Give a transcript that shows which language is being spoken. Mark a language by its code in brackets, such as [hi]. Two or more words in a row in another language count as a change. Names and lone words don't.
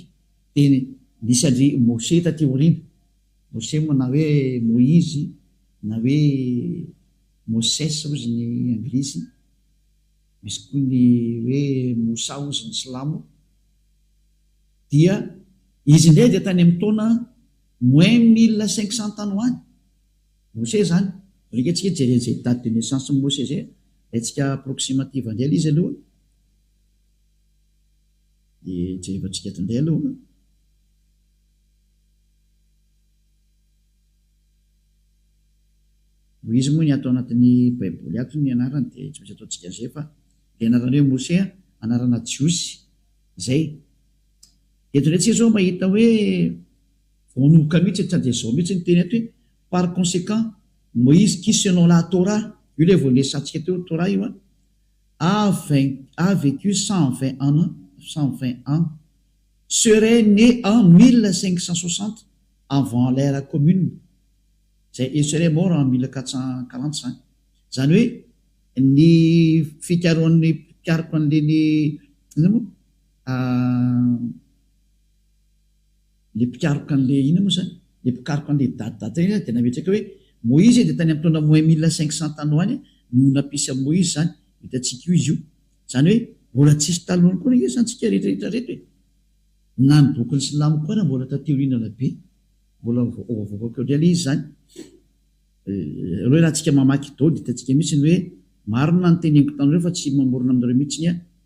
[mg] Dia nisy andry Moshe taty aoriana, Moshe moa na hoe Moïse na hoe Moses ozy ny anglisy, misy koa ny hoe Mosa ozy ny silamo. Dia izy indray dia tany amin'ny taona moins 1500 tany ho any Mose zany rika tsika jeren'izay [fr] date de naissance [mg] Mose zay atsika approximative andray izy aloha de jerevantsika tandray aloha izy moa ny atao anatin'ny baiboly ato ny anarany de tsy maintsy ataontsika zay fa le anarany hoe Mose anarana Jiosy zay eto ndray tsika zao mahita hoe vonovoka mihitsy tsy de zao mihitsy ny teny ato hoe [fr] par conséquent Moïse qui selon la Torah [mg] io le voalesantsika teo Torah io [fr] a vécu 120 ans serait né en 1560 avant l'ère commune zay il serait mort en 1445 [mg] zany hoe ny fikaroan'ny pikaroko an'leny ina moa le pikaroko an'le ina moa zany le pikaroko an'le datidata iny de nametraka hoe Moïse de tany amin'ny taona moins 1500 tany ho any no nampisy amin'ny Moïse zany hitatsika io izy io zany hoe mbola tsisy taloha koa izy santsika rehetrarehetra reto hoe na ny bokin'ny Silamo koa na mbola tateorinana be mbola voavokako indray le izy zany aloha raha tsika mamaky dao de hitatsika mihitsy ny hoe marina ny teneniko tanareo fa tsy mamorona aminareo mihitsy ny a